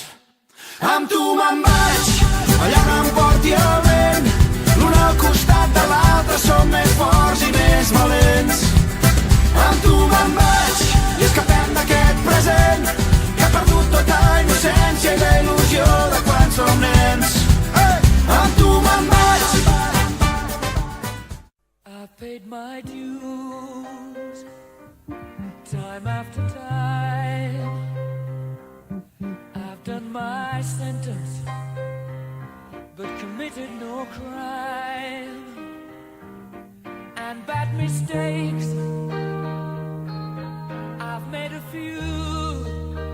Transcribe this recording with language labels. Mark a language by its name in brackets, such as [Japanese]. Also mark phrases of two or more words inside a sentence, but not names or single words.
[Catalan] Amb tu me'n vaig allà on em porti el vent, l'un al costat de l'altre som més forts i més valents. Amb tu me'n vaig i escapem d'aquest present que ha perdut tota innocència i la il·lusió de quan som nens. Amb tu me'n vaig. [English] I paid my dues, time after time. I've done my sentence, but committed no crime. And bad mistakes, I've made a few.